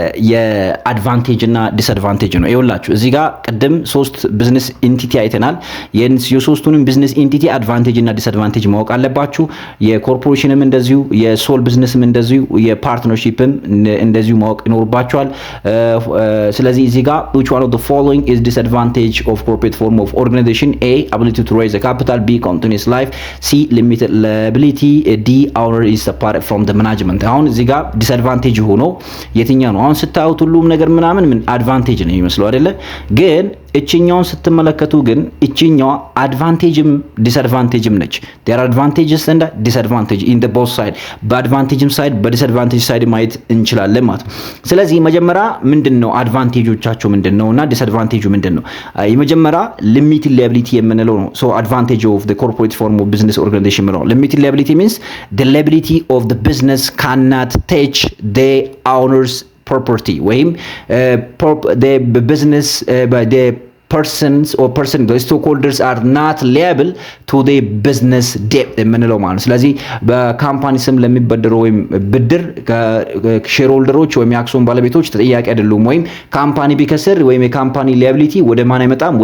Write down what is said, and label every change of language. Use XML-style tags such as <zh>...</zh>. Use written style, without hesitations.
<am>የአድቫንቴጅ እና ዲስአድቫንቴጅ ነው። ይኸውላችሁ እዚህ ጋር ቅድም 3 ቢዝነስ ኢንቲቲ አይተናል። የሶስቱንም ቢዝነስ ኢንቲቲ አድቫንቴጅ እና ዲስአድቫንቴጅ ማወቅ አለባችሁ። የኮርፖሬሽንም እንደዚሁ፣ የሶል ቢዝነስም እንደዚሁ፣ የፓርትነርሺፕም እንደዚሁ ማወቅ ይኖርባችኋል። ስለዚህ እዚህ ጋር</am> <en>which one of the following is disadvantage of corporate form of organization? A ability to raise the capital, B continuous life, C limited liability, D owner is separate from the management።</en> <am>አሁን እዚህ ጋር ዲስአድቫንቴጅ ሆኖ የትኛው ነው? አሁን ስታዩት ሁሉም ነገር ምናምን ምን አድቫንቴጅ ነው የሚመስለው አይደለ? ግን እቺኛውን ስትመለከቱ ግን እቺኛዋ አድቫንቴጅም ዲስአድቫንቴጅም ነች።</am> <en>there are advantages and disadvantages in the both side።</en> <am>በአድቫንቴጅም ሳይድ በዲስአድቫንቴጅ ሳይድ ማየት እንችላለን ማለት ነው። ስለዚህ መጀመሪያ ምንድነው አድቫንቴጆቻቸው ምንድነውና ዲስአድቫንቴጁ ምንድነው? የመጀመሪያ ሊሚትድ ላያቢሊቲ የምንለው ነው።</am> <en>so advantage of the corporate form of business organization ነው። limited liability means the liability of the business cannot touch the owner's property ወይም the business by the persons or the stockholders are not liable to the business debt</en> <am>የምንለው ማለት። ስለዚህ በካምፓኒ ስም ለሚበደሩ ወይም ብድር ሼር ሆልደሮች ወይም የአክሲዮን ባለቤቶች ተጠያቂ አይደሉም። ወይም ካምፓኒ ቢከስር ወይም የካምፓኒ ሊያቢሊቲ ወደ ማን አይመጣም?</am>